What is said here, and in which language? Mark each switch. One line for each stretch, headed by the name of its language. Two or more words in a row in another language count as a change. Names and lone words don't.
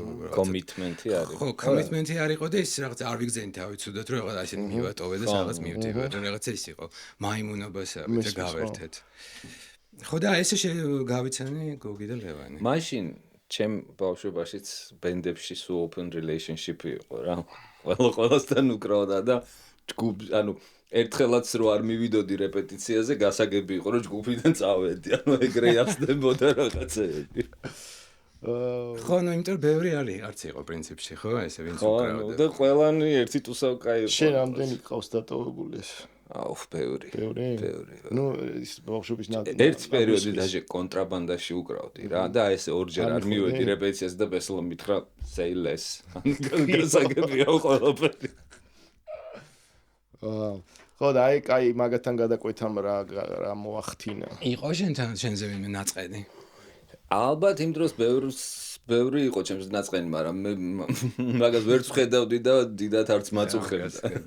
Georgian: კომიტმენტი არის ხო კომიტმენტი არ იყო და ის რაღაც არ ვიგზენი თავით უდოთ რომ რაღაც ასეთი მივატოვე და რაღაც მივდივარ რაღაცა ის იყო მაიმუნობასა და გავერთეთ ხო და ესე გავიცანე გოგი და ლევანი მაშინ ჩემ ბავშვობაშიც ბენდებში სულ
English: open relationship
Georgian: იყო რა ყველასთან უკრავდა და ჯგუფ ანუ ერთხელაც რო არ მივიდოდი რეპეტიციაზე გასაგები იყო რომ ჯგუფიდან წავედი ანუ ეგრე ახსნებოდა რაღაცეები ხო ნუ იმიტომ რომ ბევრი არც იყო პრინციპში ხო ესე ვინც უკრავდა და ყველანი ერთი ტუსავკაი იყო შენ რამდენი ყავს დატოვებული ეს აუ ბევრი ნუ ის ბავშვობის ერთ პერიოდი დაჟე კონტრაბანდაში უკრავდი რა და ესე ორჯერ არ მივედი რეპეტიციაზე და ბესლო მითხრა
English: say less
Georgian: გასაგებია ყველაფერი ხო და აი კაი მაგათთან გადაკვეთამ რა მოახთინა იყო შენზე ვინმე ნაწყენი ალბათ იმ დროს ბევრი იყო ჩემს ნაწყენი მაგრამ მე მაგას ვერც ხედავდი და დიდათ არც მაწუხებდა